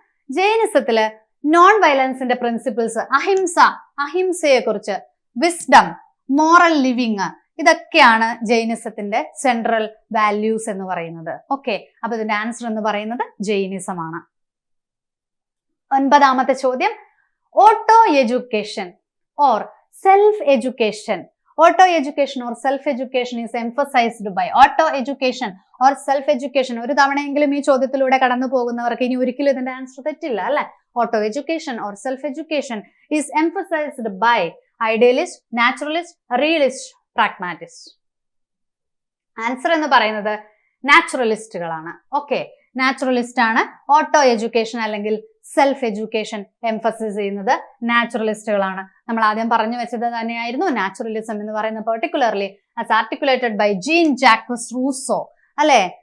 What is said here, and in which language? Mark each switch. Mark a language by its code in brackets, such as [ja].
[ml] ജൈനിസത്തില് non വയലൻസിന്റെ principles, അഹിംസയെ കുറിച്ച്, wisdom, moral living, ഇതൊക്കെയാണ് ജൈനിസത്തിന്റെ central values എന്ന് പറയുന്നത്. ഓക്കെ, അപ്പൊ ഇതിന്റെ ആൻസർ എന്ന് പറയുന്നത് ജൈനിസമാണ്. ഒൻപതാമത്തെ ചോദ്യം, [en] Auto education or self education. Auto education or self-education is emphasized by. Auto education or self-education. [ml] ഒരു തവണയെങ്കിലും ഈ ചോദ്യത്തിലൂടെ കടന്നു പോകുന്നവർക്ക് ഇനി ഒരിക്കലും ഇതിന്റെ ആൻസർ തെറ്റില്ല അല്ലെ. [en] Auto education or self-education is emphasized by idealist, naturalist, realist, pragmatist. [ml] Answer എന്ന് പറയുന്നത് നാച്ചുറലിസ്റ്റുകളാണ്. ഓക്കെ, നാച്ചുറലിസ്റ്റ് ആണ് ഓട്ടോ എഡ്യൂക്കേഷൻ അല്ലെങ്കിൽ സെൽഫ് എഡ്യൂക്കേഷൻ എംഫസിസ് ചെയ്യുന്നത് നാച്ചുറലിസ്റ്റുകളാണ്. നമ്മൾ ആദ്യം പറഞ്ഞു വെച്ചത് തന്നെയായിരുന്നു നാച്ചുറലിസം എന്ന് പറയുന്നത്, [en] particularly as articulated by [ml] gene Jacques Rousseau അല്ലെ.